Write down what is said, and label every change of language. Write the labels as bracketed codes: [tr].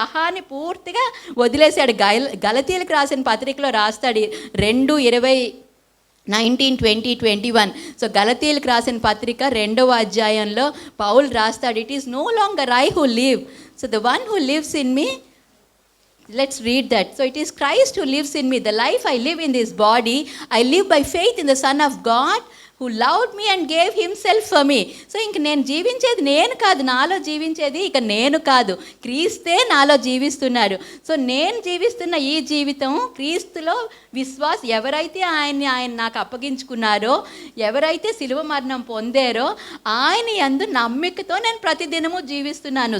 [te] అహాన్ని పూర్తిగా వదిలేశాడు. గలతీలకు రాసిన పత్రికలో రాస్తాడు 2:19-20-21. సో గలతీలకు రాసిన పత్రిక 2వ అధ్యాయంలో పౌలు రాస్తాడు, [en] It is no longer I who live, so the one who lives in me. Let's read that. So it is Christ who lives in me. The life I live in this body, I live by faith in the Son of God who loved me and gave himself for me. [te] So ఇంక నేను జీవించేది నేను కాదు, నాలో జీవించేది ఇక నేను కాదు, క్రీస్తే నాలో జీవిస్తున్నాడు. సో నేను జీవిస్తున్న ఈ జీవితం క్రీస్తులో ఎవరైతే ఆయన నాకు అప్పగించుకున్నారో, ఎవరైతే సిలువ మరణం పొందారో ఆయన యందు నమ్మికతో నేను ప్రతిదినము జీవిస్తున్నాను.